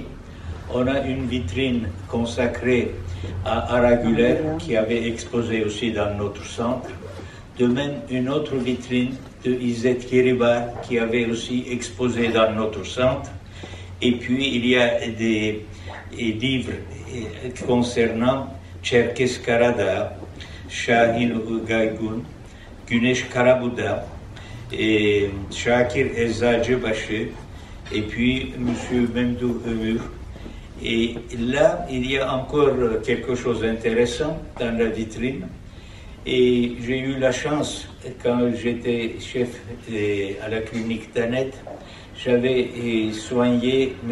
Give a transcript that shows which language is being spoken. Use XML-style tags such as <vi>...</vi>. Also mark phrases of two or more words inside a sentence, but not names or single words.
<fr>On a une vitrine consacrée à Araguler, qui avait exposé aussi dans notre centre. De même, une autre vitrine de Izzet Keribar, qui avait aussi exposé dans notre centre. Et puis, il y a des livres concernant Çerkes Karadağ, Şahin Gaygun, Güneş Karabuda, et Şakir Eczacıbaşı, et puis M. Memduh Ömür. Et là, il y a encore quelque chose d'intéressant dans la vitrine. Et j'ai eu la chance, quand j'étais chef à la clinique Tanet, j'avais soigné M.</fr>